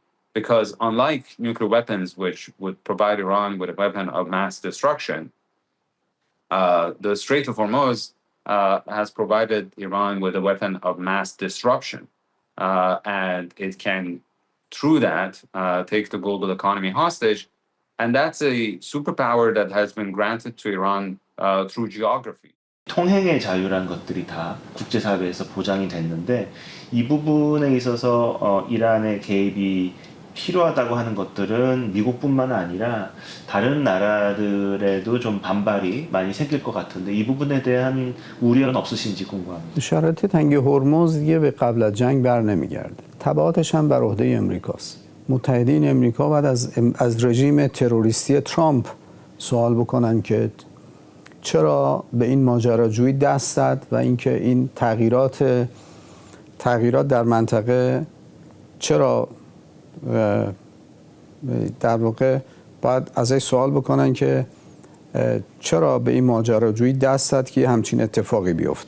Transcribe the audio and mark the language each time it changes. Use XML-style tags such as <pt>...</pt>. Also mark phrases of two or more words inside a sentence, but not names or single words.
<en>Because unlike nuclear weapons, which would provide Iran with a weapon of mass destruction, the Strait of Hormuz has provided Iran with a weapon of mass disruption. And it can, through that, take the global economy hostage. And that's a superpower that has been granted to Iran through geography.</en> <ko>통행의 자유라는 것들이 다 국제사회에서 보장이 됐는데 이 부분에 있어서 이란의 개입이 필요하다고 하는 것들은 미국뿐만 아니라 다른 나라들에도 좀 반발이 많이 생길 것 같은데 이 부분에 대한 우려는 없으신지 궁금합니다.</ko> <fa>شرایط تنگ هرمز دیگه به قبل از جنگ بر نمیگرده. تبعاتش هم بر عهده امریکاست. متحدین امریکا بعد از رژیم تروریستی ترامپ سوال بکنن که چرا به این ماجراجویی دست زد و اینکه این تغییرات در منطقه چرا در واقع باید ازش سوال بکنن که چرا به این ماجراجویی دست زد که همچین اتفاقی بیفته.</fa>